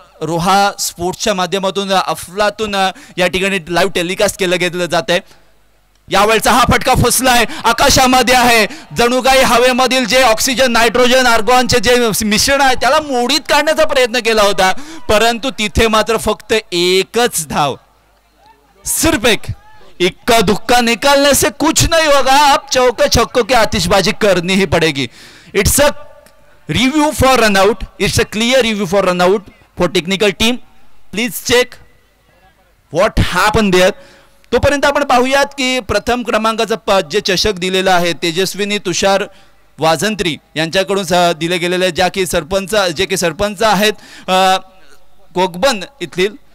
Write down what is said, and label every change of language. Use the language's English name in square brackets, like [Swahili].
[Marathi] रोहा स्पोर्ट्सच्या माध्यमातून अफलातून या ठिकाणी लाईव्ह टेलिकास्ट केलं जात आहे. यावेळचा हा फटका फसलाय, आकाशामध्ये आहे, जणू काही हवेमधील जे ऑक्सिजन नायट्रोजन आर्गॉनचे जे मिश्रण आहे त्याला मोडीत काढण्याचा प्रयत्न केला होता, परंतु तिथे मात्र फक्त एकच धाव. [Hindi] सिर्फ एक. इक्का दुक्का निकालने से कुछ नहीं होगा, अब चौके छक्कों की आतिशबाजी करनी ही पड़ेगी. [English] It's a review for run out, it's a clear review for run out for technical team. Please check what happen there. [Marathi] तोपर्यंत आपण पाहूयात की प्रथम क्रमांकाचा जे चषक दिलेला आहे तेजस्विनी तुषार वाजंत्री यांच्याकडून दिले गेलेले जे की सरपंच आहेत कोकबन इथलील.